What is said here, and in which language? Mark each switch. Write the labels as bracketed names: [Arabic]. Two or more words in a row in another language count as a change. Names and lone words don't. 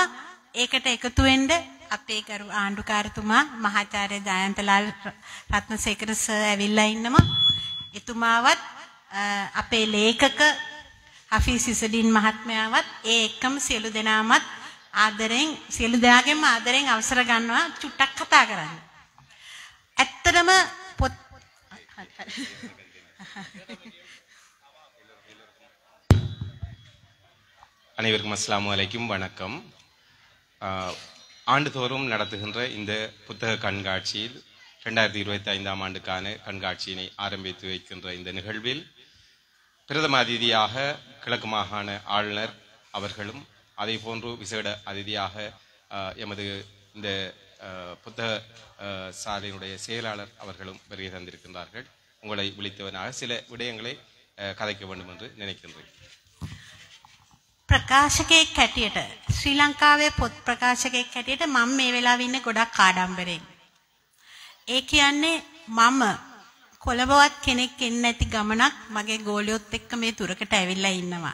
[Sinhala] ඒකට එකතු වෙන්න අපේ කරු ආණ්ඩුකාරතුමා මහාචාර්ය ජයන්තලාල් රත්නසේකර සර් ඇවිල්ලා ඉන්නවා. එතුමාවත් අපේ ලේඛක හෆීස් ඉසඩින් මහත්මයාවත් ඒ එක්කම සියලු දෙනාමත් ආදරෙන් සියලු දෙනාගෙන්ම ආදරෙන් අවසර ගන්නවා චුට්ටක් කතා කරන්න. ඇත්තටම [Tamil] அனைவருக்கும் [Arabic] السلام عليكم [Tamil] வணக்கம். ஆண்டுதோறும் நடத்துகின்ற இந்த புத்தக கண்காட்சியில் 2025ஆம் ஆண்டுக்கான கண்காட்சியினை ஆரம்பித்து வைக்கின்ற இந்த நிகழ்வில் பிரதம அதிதியாக கிழக்கு மாகாண ஆளுநர் அவர்களும் அதே போன்று விசேட அதிதியாக எமது இந்த புத்தக சாலையினுடைய செயலாளர் அவர்களும் வருகை தந்திருக்கின்றார்கள். உங்களை விழித்தவனாக சில விடயங்களை கதைக்க வேண்டும் என்று நினைக்கின்றேன். [Sinhala] ප්‍රකාශකයෙක් හැටියට ශ්‍රී ලංකාවේ පොත් ප්‍රකාශකයෙක් හැටියට මම මේ වෙලාවේ ඉන්නේ ගොඩක් ආඩම්බරෙන්. ඒ කියන්නේ මම කොළඹවත් කෙනෙක් එන්නේ නැති ගමනක් මගේ ගෝලියොත් එක්ක මේ තුරකට ඇවිල්ලා ඉන්නවා.